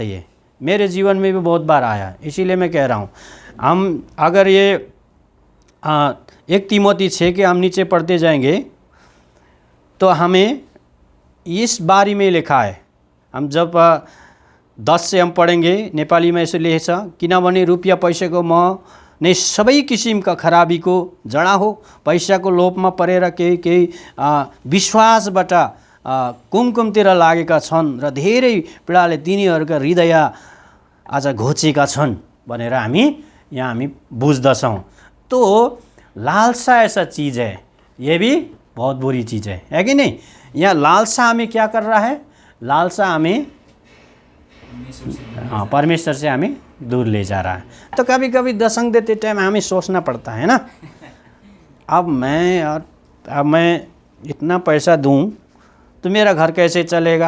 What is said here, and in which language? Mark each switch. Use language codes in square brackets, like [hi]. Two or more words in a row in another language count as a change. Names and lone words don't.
[hi] ये मेरे जीवन में भी बहुत बार आया, इसीलिए मैं कह रहा हूँ। हम अगर ये 1 तीमोथी 6 के हम नीचे पढ़ते जाएंगे तो हमें इस बारे में लिखा है। हम जब 10 से हम पढ़ेंगे, नेपाली में ऐसे [ne] लेख छ, किनभने रुपियाँ पैसाको म नै सबै किसिमका खराबीको जडा हो, पैसाको लोभमा परेर केही विश्वासबाट कुमकुमतिर लागेका छन् र धेरै पीडाले तिनीहरूका हृदय आज घोचेका छन् भनेर हामी बुझ्दछौँ। [hi] तो लालसा ऐसा चीज़ है, ये भी बहुत बुरी चीज़ है कि नहीं। यहाँ लालसा हमें क्या कर रहा है, लालसा हमें परमेश्वर से हमें दूर ले जा रहा है। तो कभी कभी दशंग देते टाइम हमें सोचना पड़ता है ना, अब मैं इतना पैसा दूं तो मेरा घर कैसे चलेगा।